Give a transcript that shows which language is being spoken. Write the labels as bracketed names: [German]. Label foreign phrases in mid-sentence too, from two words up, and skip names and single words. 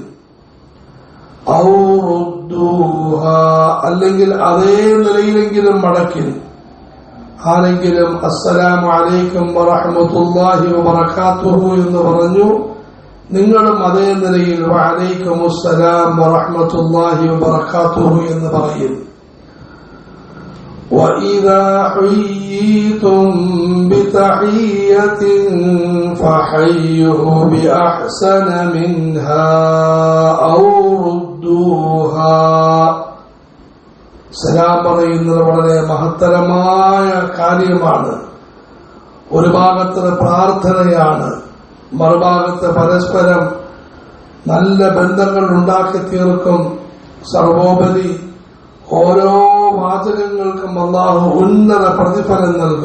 [Arabic] أو ردوها, [Malayalam] അല്ലെങ്കിൽ അതേ നിലയിലെങ്കിലും മടക്കി. ആരെങ്കിലും [Arabic] السلام عليكم ورحمة الله وبركاته [Malayalam] എന്ന് പറഞ്ഞു, നിങ്ങളും അതേ നിലയിൽ [Arabic] وعليكم السلام ورحمة الله وبركاته [Malayalam] എന്ന് പറയും. [Arabic] وَإِذَا حُيِّيتُم بِتَحِيَّةٍ فَحَيُّوا بِأَحْسَنَ مِنْهَا أَوْ رُدُّوهَا. [Malayalam] സലാം പറയുന്നത് വളരെ മഹത്തരമായ കാര്യമാണ്. ഒരു ഭാഗത്ത് പ്രാർത്ഥനയാണ്, മറുഭാഗത്ത് പരസ്പരം നല്ല ബന്ധങ്ങൾ ഉണ്ടാക്കി തീർക്കും. സർവോപരി ഓരോ വാചകങ്ങൾക്കും അല്ലാഹു ഉന്നത പ്രതിഫലം നൽകും.